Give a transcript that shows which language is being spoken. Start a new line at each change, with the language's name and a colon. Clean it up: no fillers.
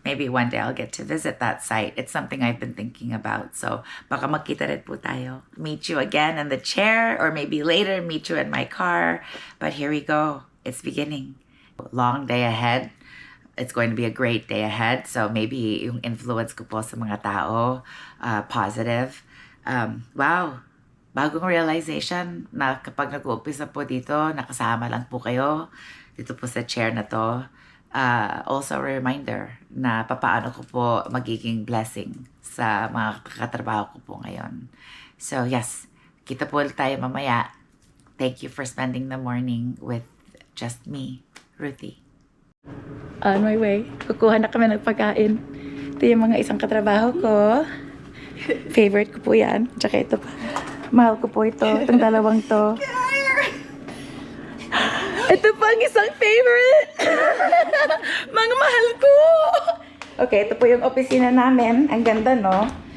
English: Maybe one day I'll get to visit that site. It's something I've been thinking about.
Filipino: So baka magkita rin po tayo.
English: Meet you again in the chair or maybe later meet you in my car. But here we go. It's beginning. Long day ahead. It's going to be a great day ahead.
Filipino: So maybe yung influence ko po sa mga tao, positive. Wow, bagong realization na kapag nag-uumpisa po dito, nakasama lang po kayo dito po sa chair na to.
English: Also a reminder
Filipino: na papaano ko po magiging blessing sa mga katrabaho ko po ngayon. So yes, kita po tayo mamaya.
English: Thank you for spending the morning with just me, Ruthie. On my way.
Filipino: Kukuha na kami ng pagkain. Ito yung mga isang katrabaho ko. Favorite ko po yan. Tsaka ito pa. Mahal ko po ito. Itong dalawang to. Ito pa ang isang favorite. Mga mahal ko. Okay, ito po yung opisina namin. Ang ganda, no?